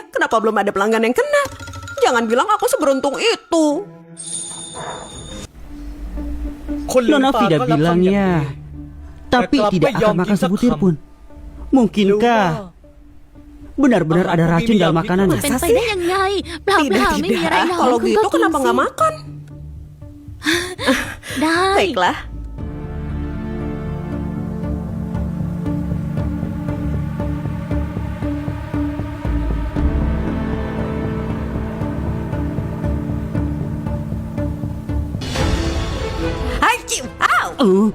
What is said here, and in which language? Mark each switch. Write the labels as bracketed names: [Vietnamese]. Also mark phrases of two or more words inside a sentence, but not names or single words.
[Indonesian] Kenapa belum ada pelanggan yang kena? Jangan bilang aku seberuntung itu. Nona Vida bilang ya, tapi tidak akan makan sebutir pun. Mungkinkah benar-benar ada racun dalam makanannya? [Thai] เป็นไปได้ยังไงเปล่าไม่มีอะไรหรอก [Indonesian] Kalau [Thai] คุณ [Indonesian] gitu [Thai] ก็กิน [Indonesian] kenapa [Thai] สิ [Indonesian] nggak makan? [Thai] ได้ [Indonesian] Baiklah. Hacim! Au!